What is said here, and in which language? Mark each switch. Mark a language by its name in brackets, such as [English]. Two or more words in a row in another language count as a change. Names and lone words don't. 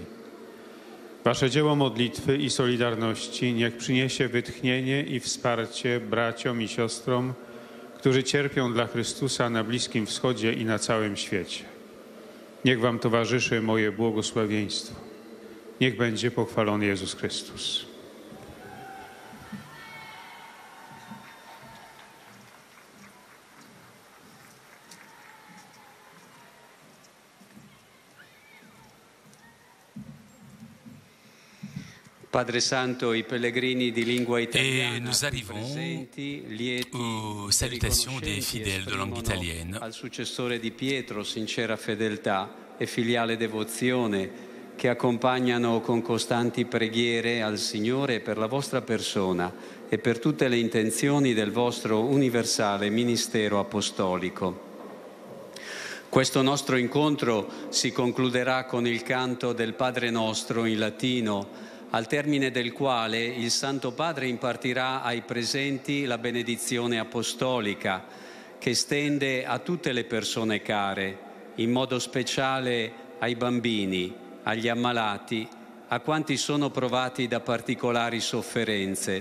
[Polish] Wasze dzieło modlitwy i solidarności niech przyniesie wytchnienie i wsparcie braciom i siostrom, którzy cierpią dla Chrystusa na Bliskim Wschodzie i na całym świecie. Niech wam towarzyszy moje błogosławieństwo. Niech będzie pochwalony Jezus Chrystus. [Italian] Padre Santo, i pellegrini di lingua italiana. [French] Et nous arrivons aux salutations des fidèles de langue italienne. [Italian] Al successore di Pietro, sincera fedeltà e filiale devozione, che accompagnano con costanti preghiere al Signore per la vostra persona e per tutte le intenzioni del vostro universale ministero apostolico. Questo nostro incontro si concluderà con il canto del Padre Nostro in latino, al termine del quale il Santo Padre impartirà ai presenti la benedizione apostolica, che stende a tutte le persone care, in modo speciale ai bambini, agli ammalati, a quanti sono provati da particolari sofferenze.